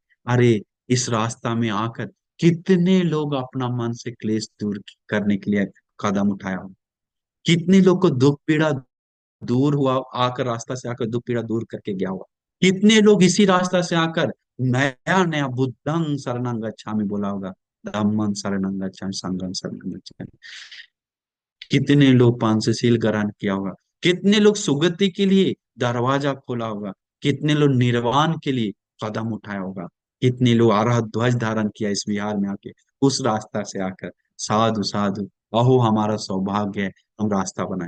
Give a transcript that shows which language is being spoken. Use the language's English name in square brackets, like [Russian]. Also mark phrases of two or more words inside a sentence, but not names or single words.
[Hindi] अरे इस रास्ता में आकर कितने लोग अपना मन से क्लेश दूर करने के लिए कदम उठाया हो, कितने लोग को दुख पीड़ा दूर हुआ, आकर रास्ता से आकर दुख पीड़ा दूर करके गया हुआ। कितने लोग इसी रास्ता से आकर नया नया [Pali] बुद्धं शरणं गच्छामि [Hindi] बोला होगा, [Pali] धम्मं शरणं गच्छामि, संघं शरणं गच्छामि। [Hindi] कितने लोग पंचशील ग्रहण किया होगा, कितने लोग सुगति के लिए दरवाजा खोला होगा, कितने लोग निर्वाण के लिए कदम उठाया होगा, कितने लोग आराह ध्वज धारण किया इस विहार में आके, उस रास्ता से आकर। साधु साधु, अहो हमारा सौभाग्य है, हम रास्ता बनाए।